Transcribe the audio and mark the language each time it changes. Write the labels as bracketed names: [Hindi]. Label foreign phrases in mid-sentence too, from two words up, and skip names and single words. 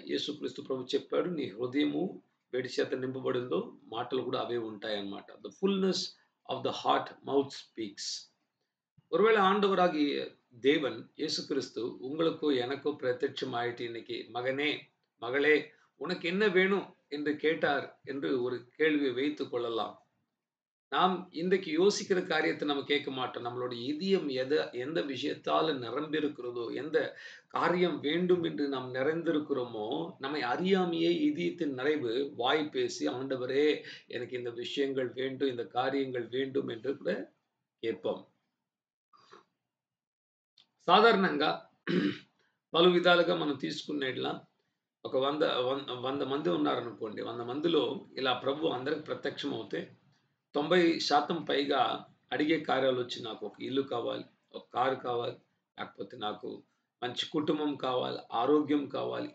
[Telugu] యేసుక్రీస్తు ప్రభు చెప్పాడు, నీ హృదయము వేడి చేత నింపబడిందో మాటలు కూడా అవే ఉంటాయన్నమాట. [English] the fullness of the heart mouth speaks. [Tamil] ஒருவேளை ஆண்டவராகிய தேவன் இயேசு கிறிஸ்து உங்களுக்கு எனக்கு பிரத்யட்சமாயிட்டு இன்னைக்கு மகனே மகளே உனக்கு என்ன வேணும் என்று கேட்டார் என்று ஒரு கேள்வியை வைத்துக் கொள்ளலாம். நாம் இன்றைக்கு யோசிக்கிற காரியத்தை நம்ம கேட்க மாட்டோம். நம்மளுடைய இதயம் எந்த விஷயத்தால நிரம்பியிருக்கிறதோ, எந்த காரியம் வேண்டும் என்று நாம் நிறைந்திருக்கிறோமோ, நம்மை அறியாமையே இதயத்தின் நிறைவு வாய் பேசி ஆண்டவரே எனக்கு இந்த விஷயங்கள் வேண்டும், இந்த காரியங்கள் வேண்டும் என்று கூட கேட்போம். [Telugu] సాధారణంగా పలు విధాలుగా మనం తీసుకునేట్లా ఒక 100 మంది ఉన్నారనుకోండి. 100 మందిలో ఇలా ప్రభు అందరికి ప్రత్యక్షం అవుతే 90% పైగా అడిగే కార్యాలు వచ్చి నాకు ఒక ఇల్లు కావాలి, ఒక కారు కావాలి, లేకపోతే నాకు మంచి కుటుంబం కావాలి, ఆరోగ్యం కావాలి.